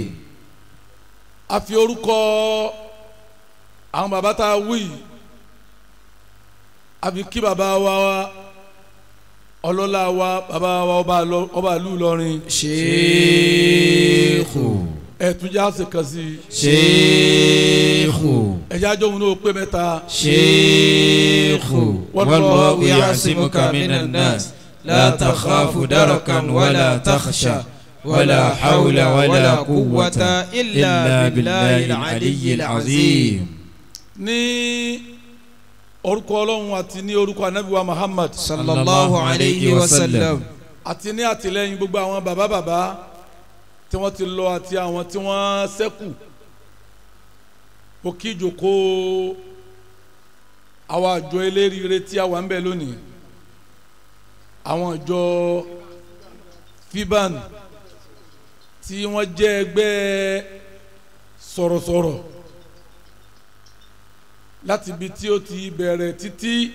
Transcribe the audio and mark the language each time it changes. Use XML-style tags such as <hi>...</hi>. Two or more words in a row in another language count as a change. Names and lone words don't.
<yo>a fi orúkọ àwọn bàbá tá a wí a fi kí bàbá wa ọlọ́lá wa bàbá wa ọba ìlú Ìlọrin. Sheikhu ẹ̀túnjá ṣe kàn sí. Sheikhu ẹ̀já jọ̀hún ló pé mẹ́ta.</yo> <ar>شيخ والله يعصمك من الناس لا تخاف دركا ولا تخشى ولا حول ولا قوة إلا بالله العلي العظيم.</ar> <yo>ní orúkọ Ọlọ́run àti ní orúkọ Ànábì wa Muhammad</yo> <ar>صلى الله عليه وسلم.</ar> <yo>àti ní àtìlẹ́yìn gbogbo àwọn bàbá tí wọ́n ti lọ àti àwọn tí wọ́n ṣẹ́kù ó kí ìjókòó àwọn àjọ eléríire tí a wà ń bẹ lónìí àwọn àjọ FIBAN tí wọ́n jẹ́ ẹgbẹ́ sọ̀rọ̀sọ̀rọ̀ láti ibi tí ó ti bẹ̀rẹ̀ títí</yo>